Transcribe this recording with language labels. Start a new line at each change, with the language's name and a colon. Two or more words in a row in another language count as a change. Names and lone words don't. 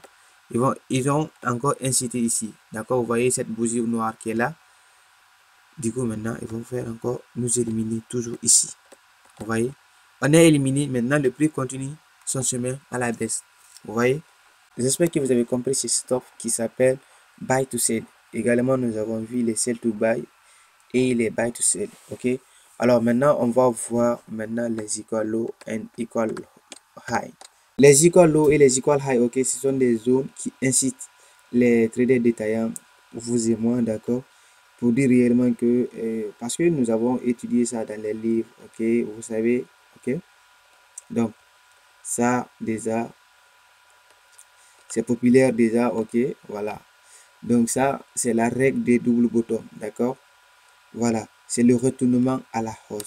French: Ils ont encore incité ici, d'accord, vous voyez cette bougie noire qui est là, du coup maintenant ils vont faire encore nous éliminer toujours ici, vous voyez, on est éliminé. Maintenant le prix continue son chemin à la baisse, Vous voyez? J'espère que vous avez compris ce stop qui s'appelle
English: buy to sell.
French: Également, nous avons vu les
English: sell to buy
French: et les
English: buy to sell.
French: Ok. Alors maintenant, on va voir maintenant les
English: equal low and equal high.
French: Les
English: equal low
French: et les
English: equal high,
French: ok, ce sont des zones qui incitent les traders détaillants, vous et moi, d'accord, pour dire réellement que, parce que nous avons étudié ça dans les livres, ok, vous savez, ok, donc ça déjà, c'est populaire déjà, ok, voilà, donc ça, c'est la règle des
English: double bottom,
French: d'accord, voilà, c'est le retournement à la hausse.